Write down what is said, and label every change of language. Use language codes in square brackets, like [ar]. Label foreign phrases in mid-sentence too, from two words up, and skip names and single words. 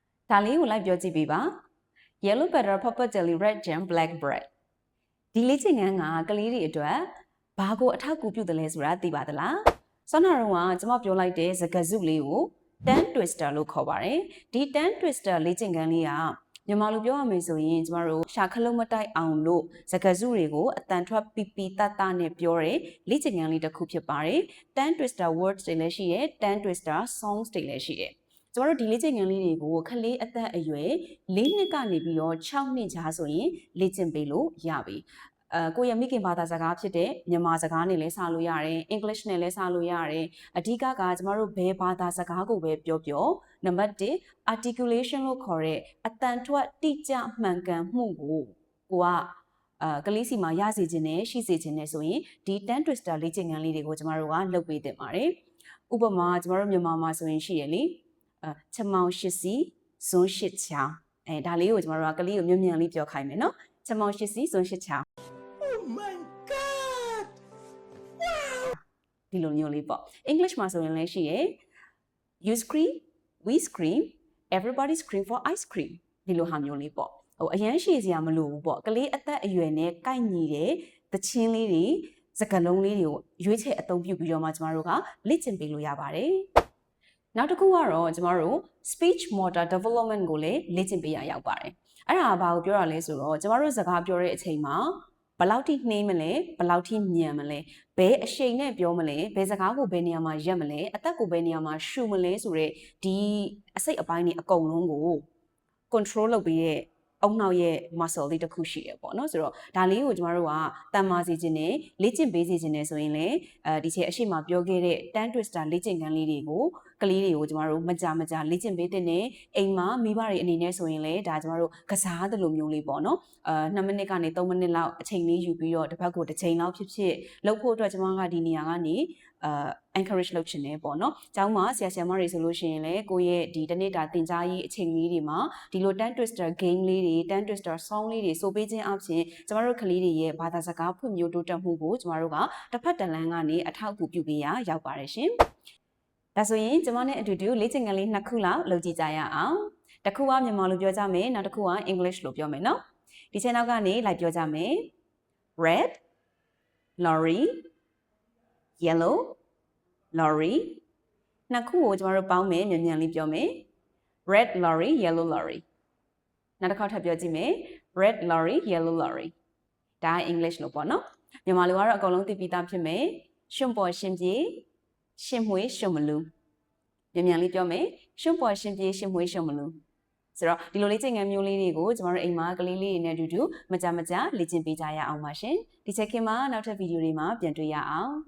[my] ဒါလေးကိုလိုက်ပြောကြည့်ပေးပါ [en] Yellow butter purple jelly red jam black bread [my] ဒီလေ့ကျင့်ခန်းကကလေးတွေအတွက်ဘာကိုအထောက်အကူပြုတယ်လဲဆိုတာသိပါသလားဆောင်းနာတော့ကကျွန်မပြောလိုက်တဲ့စကားစုလေးကို [en] tongue twister [my] လို့ခေါ်ပါတယ်ဒီ [en] tongue twister [my] လေ့ကျင့်ခန်းလေးကမြန်မာလိုပြောရမယ် ဆိုရင်ကျမတို့ရှာခလုံးမတိုက်အောင်လို့စကားစုတွေကိုအတန်ထွက်ပီပီတတ်တနဲ့ပြောတဲ့လေ့ကျင့်ခန်းလေးတစ်ခုဖြစ်ပါတယ် [en] tongue twister words [my] တွေလည်းရှိတယ် [en] tongue twister songs [my] တွေလည်းရှိတယ်ကျ မတို့ဒီလေ့ကျင့်ခန်းလေးတွေကိုခလေးအသက်အရွယ်၄နှစ်ကနေပြီးတော့6နှစ်ကြားဆိုရင်လေ့ကျင့်ပေးလို့ရပြီကိုရမိခင်ဘာသာစကားဖြစ်တဲ့မြန်မာ စကားနဲ့လည်းစလို့ရတယ် English နဲ့လည်းစလို့ရတယ်အဓိကကကျမတို့ဘယ်ဘာသာစကားကိုပဲပြောနံပါတ်1 articulation လို့ခေါ်တဲ့အတန်ထွက်တိကျမှန်ကန်မှုကိုကလေးစီမှာရစေခြင်းနဲ့ရှိစေခြင်းနဲ့ဆိုရင်ဒီ [en] tongue twister [my] လေ့ကျင့်ခန်းလေးတွေကိုကျမတို့ကလုပ်ပေးသင့်ပါတယ်ဥပမာကျမတို့မြန်မာမှာဆိုရင်ရှိရလေချက်မောင်ရှစ်စီဇွန်းရှစ်ချောင်းဒါလေးကိုကျမတို့ကကလေးကိုမြန်လေးပြောခိုင်းမယ်နော်ချက်မောင်ရှစ်စီဇွန်းရှစ်ချောင်း [en] Oh my god! Wow! [my] ဒီလိုမျိုးလေးပေါ့ English မှာဆိုရင်လည်းရှိရယ် [en] You scream, we scream, everybody scream for ice cream [my] ဒီလိုဟာမျိုးလေးပေါ့အရန် ရှည်စရာမလိုဘူးပေါ့ကလေးအသက်အရွယ်နဲ့ကိုက်ညီတဲ့သချင်းလေးတွေစကားလုံးလေးတွေကိုရွေးချယ်အသုံးပြုပြီးတော့မှကျမတို့ကလေ့ကျင့်ပေးလို့ရပါတယ်နောက်တစ်ခုကတော့ကျမတို့ [en] speech motor development [my] ကိုလည်းလေ့ကျင့်ပေးရရောက်ပါတယ်အဲ့ဒါဘာကိုပြောတာလဲဆိုတော့ကျမတို့စကားပြောတဲ့အချိန်မှာဘယ်လောက်ထိနှိမ့်မလဲဘယ်လောက်ထိမြန်မလဲဘယ် အရှိန်နဲ့ပြောမလဲဘယ်စကားကိုဘယ်နေရာမှာရက်မလဲအသက်ကိုဘယ်နေရာမှာရှူမလဲဆိုတော့ဒီအစိတ်အပိုင်းတွေအကုန်လုံးကို control လုပ်ပြီးတဲ့အုံနောက်ရဲ့ muscle လေးတစ်ခုရှိတယ်ပေါ့နော်ဆိုတော့ဒါလေးကိုကျမတို့ကတန်မာစေခြင်းနဲ့လေ့ကျင့်ပေးစေခြင်းနဲ့ဆိုရင်လည်းဒီချက်အရှိမပြောခဲ့တဲ့ [en] tongue twister [my] လေ့ကျင့်ခန်းလေးတွေကိုကလေးတွေကို ကျမတို့မကြလေ့ကျင့်ပေးတဲ့နဲ့အိမ်မှာမိဘတွေအနေနဲ့ဆိုရင်လည်းဒါကျမတို့ကစားသလိုမျိုးလေးပေါ့နော်2မိနစ်ကနေ3မိနစ်လောက်အချိန်လေးယူပြီးတော့တစ်ပတ်ကိုတစ် ချိန်လောက်ဖြစ်လုပ်ဖို့အတွက်ကျမကဒီနေရာကနေencourage လုပ်ချင်တယ်ပေါ့နော်။ကျောင်းမှာဆရာဆရာမတွေဆိုလို့ရှိရင်လည်းကိုယ့်ရဲ့ဒီတနေ့တာသင်ကြားရေးအချိန်လေးတွေမှာဒီလို [en] tongue twister game [my] လေးတွေ [en] tongue twister song [my] လေးတွေဆိုပေးခြင်းအပြင်ကျမတို့ကလေးတွေရဲ့ဘာသာစကားဖွံ့ဖြိုးတိုးတက်မှုကိုကျမတို့ကတစ်ဖက်တစ်လမ်းကနေအထောက်အကူပြုပေးရရောက်ပါတယ်ရှင်။ဒါဆိုရင်ကျမနဲ့အတူတူလေ့ကျင့်ခန်းလေး2ခုလောက်လုပ်ကြည့်ကြရအောင်။တစ်ခုကမြန်မာလိုပြောကြမယ်နောက်တစ်ခုက English လိုပြောမယ်နော်။ဒီချက်နောက်ကနေလိုက်ပြောကြမယ် Red [en] lorry yellow lorry [my] နှစ်ခုကိုကျမတို့ပေါင်းမယ်မြန်လေးပြောမယ် [en] red lorry yellow lorry [my] နောက်တစ် ခါထပ်ပြောကြည့်မယ် [en] red lorry yellow lorry [my] ဒါ English လို့ပေါ့နော်မြန်မာလိုကတော့အကုန်လုံးသိပြီးသားဖြစ်မယ်ရှွန့်ပေါ်ရှင်ပြေရှင်မွေးရှွန့်မလူမြန်လေးပြောမယ်ရှွန့်ပေါ်ရှင်ပြေရှင်မွေးရှွန့်မလူဆိုတော့ဒီလိုလေ့ကျင့်ခန်းမျိုးလေးတွေကိုကျမတို့အိမ်မှာကလေးလေးတွေနဲ့အတူတူမကြလေ့ကျင့်ပေးကြရအောင်ပါရှင်ဒီချက်ခင်မှာနောက်ထပ်ဗီဒီယိုတွေမှာပြန်တွေ့ရအောင်